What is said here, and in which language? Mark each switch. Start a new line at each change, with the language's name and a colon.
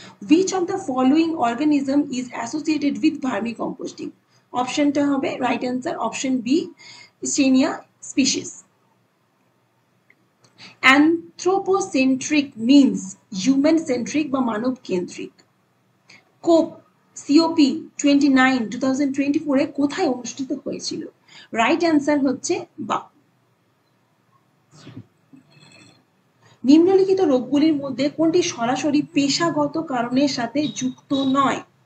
English: Which of the following organism is associated with vermicomposting?
Bangla: অপশনটা হবে right answer option B, Escherichia species.
English: Anthropocentric means human centric
Bangla: বা মানব কেন্দ্রিক। COP 29 2024 এ কোথায় অনুষ্ঠিত হয়েছিল? রাইট অ্যান্সার হচ্ছে বা। নিম্নলিখিত রোগগুলির মধ্যে কোনটি সরাসরি পেশাগত কারণের সাথে যুক্ত নয়?